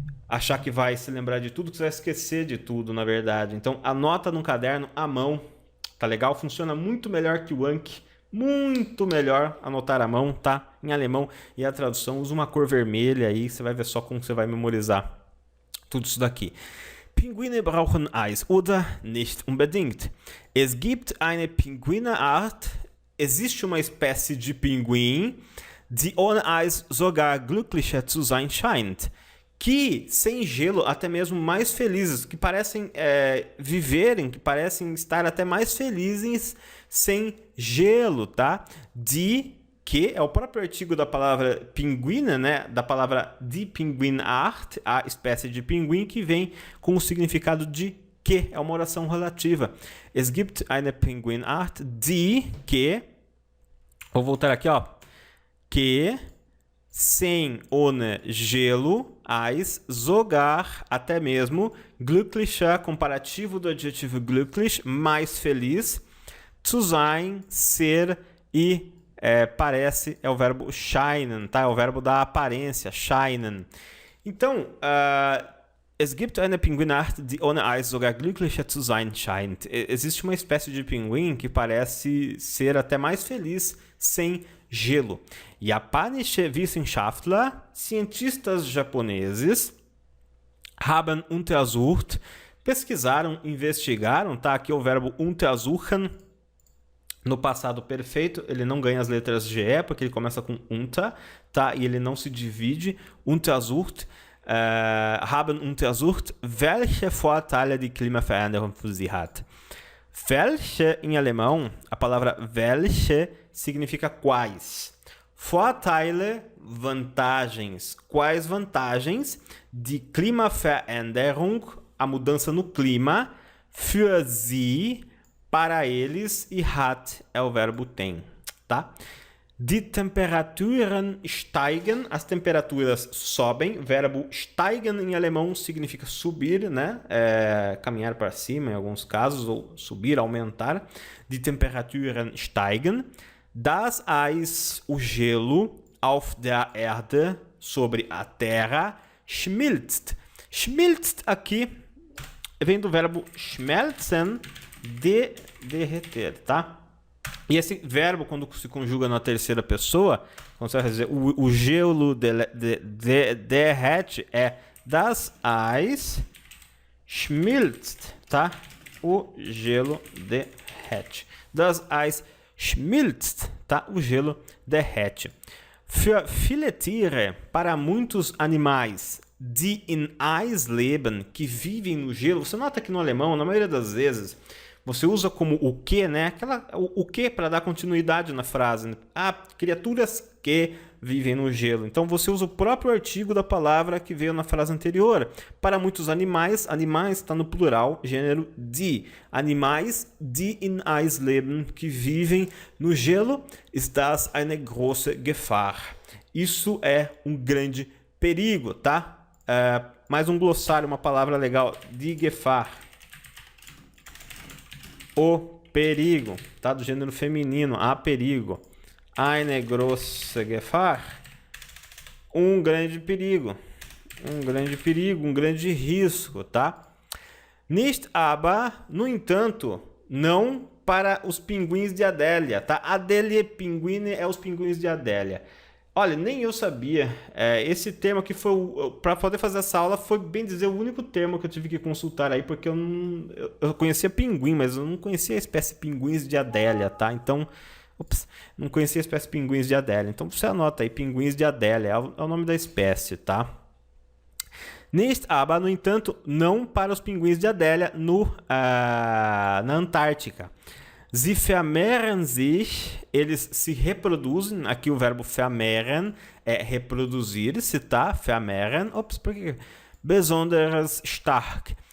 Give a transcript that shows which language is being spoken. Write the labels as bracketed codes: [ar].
[pt] achar que vai se lembrar de tudo, que você vai esquecer de tudo, na verdade. Então, anota no caderno à mão, tá legal? Funciona muito melhor que o Anki, muito melhor anotar à mão, tá? Em alemão. E a tradução usa uma cor vermelha aí, você vai ver só como você vai memorizar tudo isso daqui. [de] Pinguine brauchen Eis oder nicht unbedingt. Es gibt eine Pinguineart, [pt] existe uma espécie de pinguim, [de] die ohne Eis sogar glücklicher zu sein scheint, [pt] que sem gelo até mesmo mais felizes, que parecem viverem, que parecem estar até mais felizes sem gelo, tá? Que é o próprio artigo da palavra pinguina, né? Da palavra die Pinguinart, a espécie de pinguim, que vem com o significado de que, é uma oração relativa. [de] Es gibt eine Pinguinart, [pt] die, que, vou voltar aqui, ó, que, sem ohne gelo, Eis, sogar, até mesmo, glücklicher, comparativo do adjetivo glücklich, mais feliz, [de] zu sein, [pt] ser, e parece, é o verbo scheinen, tá? É o verbo da aparência, scheinen. [de] Então, es gibt eine Pinguinart, die ohne Eis sogar glücklicher zu sein scheint. [pt] Existe uma espécie de pinguim que parece ser até mais feliz sem gelo. [de] Japanische Wissenschaftler, [pt] cientistas japoneses, [de] haben untersucht, [pt] pesquisaram, investigaram, tá? Aqui é o verbo untersuchen, no passado perfeito, ele não ganha as letras GE, porque ele começa com unter, tá? E ele não se divide. [de] Untersucht, haben untersucht, welche Vorteile die Klimaveränderung für sie hat. [pt] Welche, em alemão, a palavra welche significa quais. Vorteile, vantagens. Quais vantagens? [de] Die Klimaveränderung, [pt] a mudança no clima, [de] für sie, [pt] para eles, e hat é o verbo tem, tá? [de] Die Temperaturen steigen, [pt] as temperaturas sobem, verbo steigen em alemão significa subir, né? Caminhar para cima em alguns casos, ou subir, aumentar. [de] Die Temperaturen steigen, das Eis, [pt] o gelo, [de] auf der Erde, [pt] sobre a terra, [de] schmilzt. [pt] Schmilzt aqui vem do verbo schmelzen, de derreter, tá? E esse verbo, quando se conjuga na terceira pessoa, quando você vai dizer o gelo derrete, é [de] das Eis schmilzt, [pt] tá? O gelo derrete. [de] Das Eis schmilzt, [pt] tá? O gelo derrete. [de] Für viele Tiere, [pt] para muitos animais, [de] die in Eis leben, [pt] que vivem no gelo. Você nota que no alemão, na maioria das vezes, você usa como o que, né? O que para dar continuidade na frase. Né? Criaturas que vivem no gelo. Então você usa o próprio artigo da palavra que veio na frase anterior. Para muitos animais, animais está no plural, gênero die. [de] Animais die in Eis leben, [pt] que vivem no gelo, [de] ist das eine große Gefahr. [pt] Isso é um grande perigo, tá? Mais um glossário, uma palavra legal, die Gefahr. O perigo, tá? Do gênero feminino, a perigo. [de] Eine große Gefahr. [pt] Um grande perigo. Um grande perigo, um grande risco, tá? [de] Nicht aber, [pt] no entanto, não para os pinguins de Adélia, tá? Adélia pinguine é os pinguins de Adélia. Olha, nem eu sabia. Esse termo aqui foi, para poder fazer essa aula, foi bem dizer o único termo que eu tive que consultar aí, porque eu conhecia pinguim, mas eu não conhecia a espécie pinguins de Adélia, tá? Então, não conhecia a espécie pinguins de Adélia. Então você anota aí, pinguins de Adélia, é o nome da espécie, tá? [de] Nicht aber, [pt] no entanto, não para os pinguins de Adélia na Antártica. [de] Sie vermehren sich, [pt] eles se reproduzem. Aqui o verbo vermehren é reproduzir-se, tá? [de] Vermehren, [pt] por que? [de] Besonders stark.